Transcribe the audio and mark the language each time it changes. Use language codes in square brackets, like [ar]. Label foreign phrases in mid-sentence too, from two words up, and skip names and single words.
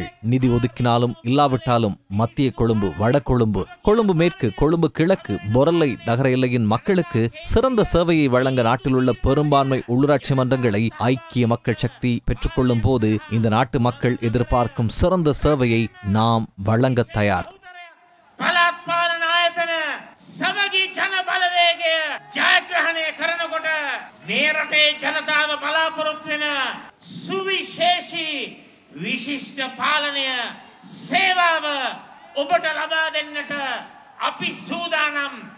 [ta] நிதி ஒதுக்கினாலும் இல்லாவிட்டாலும் மத்திய கொழும்பு, வடகொழும்பு, கொழும்பு மேற்கு, கொழும்பு கிழக்கு, பொரலை நகர எல்லையின் மக்களுக்கு சிறந்த சேவையை வழங்க நாட்டில் உள்ள பெரும்பான்மை உள்ளூராட்சி மன்றங்களை ஐக்கிய மக்கள் சக்தி பெற்றுக்கொள்ளும் போது இந்த நாட்டு மக்கள் எதிர்பார்க்கும் சிறந்த சேவையை நாம் வழங்க தயார். [si] සමගී ජන බලවේගය ජයග්‍රහණය කරනකොට මේ රටේ ජනතාව බලාපොරොත්තු වෙන සුවිශේෂී විශිෂ්ට පාලනය සේවාව ඔබට ලබා දෙන්නට අපි සූදානම්.